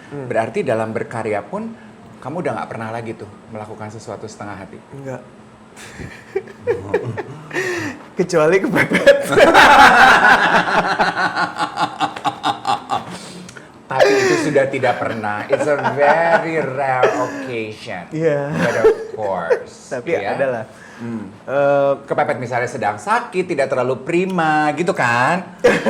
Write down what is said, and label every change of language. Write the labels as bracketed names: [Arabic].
[Indonesian] Berarti dalam berkarya pun kamu udah nggak pernah lagi tuh melakukan sesuatu setengah hati. Enggak. Kecuali kepepet. Tapi itu sudah tidak pernah. [English] It's a very rare occasion. [Indonesian] Iya. [English] But of course. [Indonesian] Tapi ya. adalah. Kepepet misalnya sedang sakit, tidak terlalu prima, gitu kan?